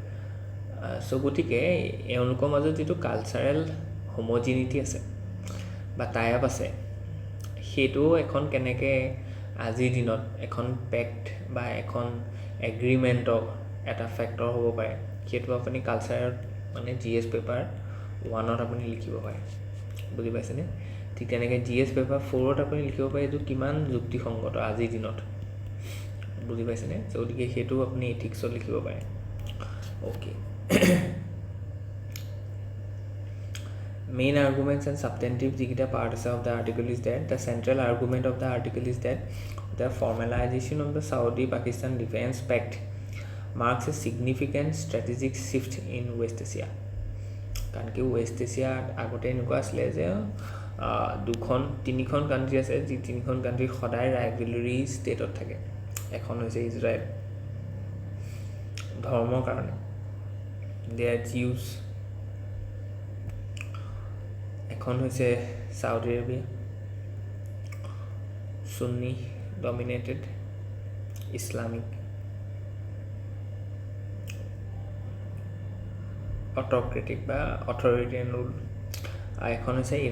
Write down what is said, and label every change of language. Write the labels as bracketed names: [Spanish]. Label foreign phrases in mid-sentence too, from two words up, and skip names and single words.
[Assamese] গতিকে এওঁলোকৰ মাজত যিটো [English] cultural homogeneity [Assamese] আছে বা [English] tie up [Assamese] আছে, সেইটো এখন কেনেকৈ আজিৰ দিনত এখন পেক্ট বা এখন এগ্ৰিমেণ্টৰ এটা ফেক্টৰ হ'ব পাৰে, সেইটো আপুনি কালচাৰত মানে [English] GS paper [Assamese] 1ত আপুনি লিখিব পাৰে। বুজি পাইছেনে? ঠিক তেনেকৈ [English] GS paper [Assamese] 4ত আপুনি লিখিব পাৰে এইটো কিমান যুক্তিসংগত আজিৰ দিনত। বুজি পাইছেনে? গতিকে সেইটো আপুনি এথিক্সত লিখিব পাৰে। অ'কে। [English] Main arguments and substantive [Assamese] যিকেইটা পাৰ্ট আছে [English] of the article is that the central argument of the article is that the formalization of the Saudi-Pakistan Defense Pact marks a significant strategic shift in West Asia. [Assamese] কাৰণ কি ৱেষ্ট এছিয়াত আগতে এনেকুৱা আছিলে যে তিনিখন কাণ্ট্ৰি আছে যি তিনিখন কাণ্ট্ৰি সদায় [English] rivalry state [Assamese] থাকে এখন হৈছে ইজৰাইল ধৰ্মৰ কাৰণে [English] they are Jews [Assamese] এখন হৈছে চাউদি আৰবিয়া [English] Sunni dominated Islamic autocratic [Assamese] বা [English] authoritarian rule [Assamese] আৰু এখন হৈছে